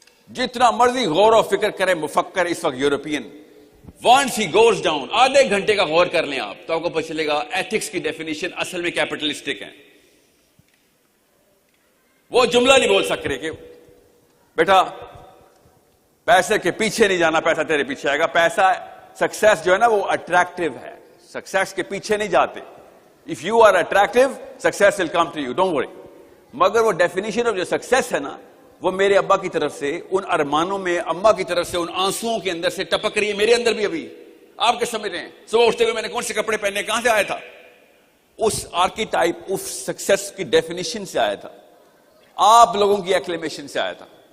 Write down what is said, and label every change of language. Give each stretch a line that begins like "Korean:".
Urdu: جتنا مرضی غور و فکر کرے مفکر اس وقت European,
English: once he goes down,
Urdu: آدھے گھنٹے کا غور کر لیں آپ تو آپ کو پتہ چلے گا ایتھکس کی ڈیفینیشن اصل میں کیپٹلسٹک ہے. وہ جملہ نہیں بول سک رہے کہ بیٹا پیسے کے پیچھے نہیں جانا, پیسہ تیرے پیچھے آئے گا. پیسہ سکسیس جو ہے نا وہ اٹریکٹیو ہے, سکسیس کے پیچھے نہیں جاتے.
English: If you are attractive, success will come to you, don't worry.
Urdu: مگر وہ ڈیفینیشن آف جو سکسیس ہے نا وہ میرے ابا کی طرف سے ان ارمانوں میں, اما کی طرف سے ان آنسوؤں کے اندر سے ٹپک رہی ہے, میرے اندر بھی. ابھی آپ کے سمجھ رہے ہیں صبح اٹھتے ہوئے میں نے کون سے کپڑے پہنے, کہاں سے آیا تھا؟ اس آرکی ٹائپ آف سکسیس کی ڈیفینیشن سے آیا تھا, آپ لوگوں کی ایکلیمیشن سے آیا تھا.